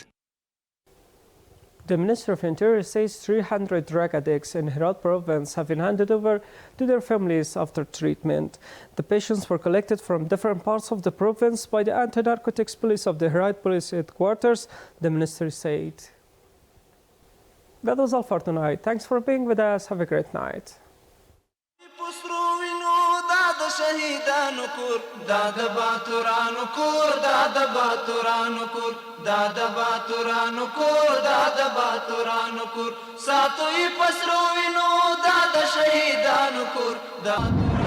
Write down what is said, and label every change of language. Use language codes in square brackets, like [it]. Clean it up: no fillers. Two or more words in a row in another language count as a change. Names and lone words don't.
[en] The Minister of Interior says 300 drug addicts in Herat province have been handed over to their families after treatment. The patients were collected from different parts of the province by the anti-narcotics police of the Herat police headquarters, the minister said. That was all for tonight. Thanks for being with us. Have a great night. [ps] شهیدانو کور دا د باتورانو کور دا د باتورانو کور دا د باتورانو کور دا د باتورانو کور ساتوي پسرو وینو دا د شهیدانو کور دا